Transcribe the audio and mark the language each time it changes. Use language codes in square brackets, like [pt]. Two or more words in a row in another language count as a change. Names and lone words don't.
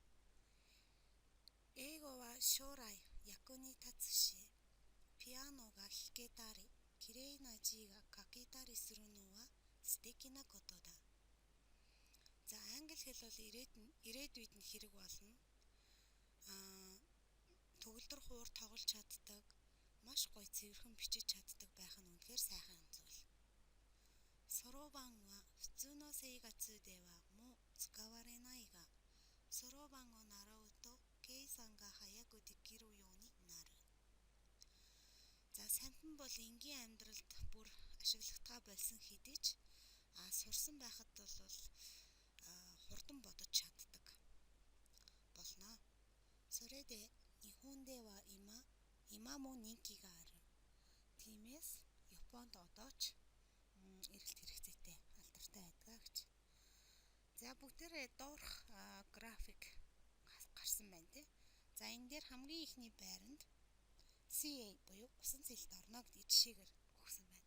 [ja] 英語は将来役に立つし、ピアノが弾けたり綺麗な字が書けたりするのは素敵なことだ. [mn] За англи хэл бол ирээдүйд нь хэрэг болно. Төгөлдөр хуур тоглож чаддаг, маш гоё цэвэрхэн бичиж чаддаг байх нь үнэхээр сайхан зүйл. [ja] そろばんは普通の生活ではもう使われないが、そろばんを習うと計算が早くできるようになる. [mn] За сампан бол энгийн амьдралд бүр ашиглахтаа болсон хэдий ч сурсан байхад бол хурдан бодож чаддаг болно. [ja] それで日本では今も人気がある. [mn] Тиймээс Японд одоо ч эрэлт хэрэгцээтэй алдартай байдгаа гэж. За бүгдээрээ доорх график гарсан байна тий. За энэ дээр хамгийн ихний байранд CA буюу усан цэлэлт орно гэдгийг жишээгээр өгсөн байна.